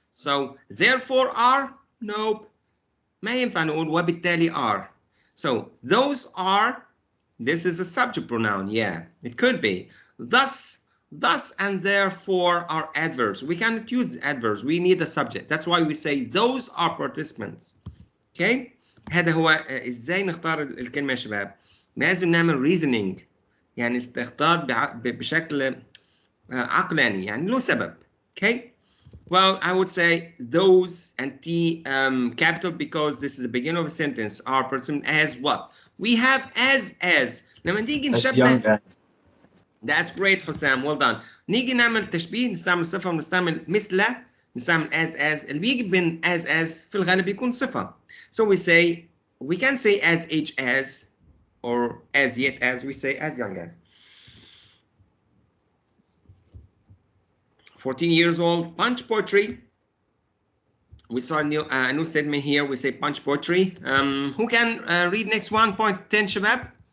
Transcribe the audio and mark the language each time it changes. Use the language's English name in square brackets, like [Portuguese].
[English] So, therefore are, nope. [Arabic] ما ينفع نقول وبالتالي [English] are. So, those are This is a subject pronoun. Yeah, it could be. Thus, and therefore are adverbs. We cannot use adverbs. We need a subject. That's why we say those are participants. Okay. [Arabic] هذا هو ازاي نختار الكلمة يا شباب. لازم نعمل reasoning. يعني استختار بشكل عقلاني. يعني له سبب. Okay. [English] Well, I would say those and T capital because this is the beginning of a sentence are present as what? We have as. [Arabic] لما نيجي نشبه. [English] That's great حسام, well done. [Arabic] نيجي نعمل تشبيه نستعمل صفة ونستعمل مثل نستعمل as اللي بيجي بين as في الغالب يكون صفة. [English] So we can say as age as or as yet as, we say as young as. 14 years old, punch poetry. We saw a new statement here. We say punch poetry. Who can read next one? Point 10, Shabab.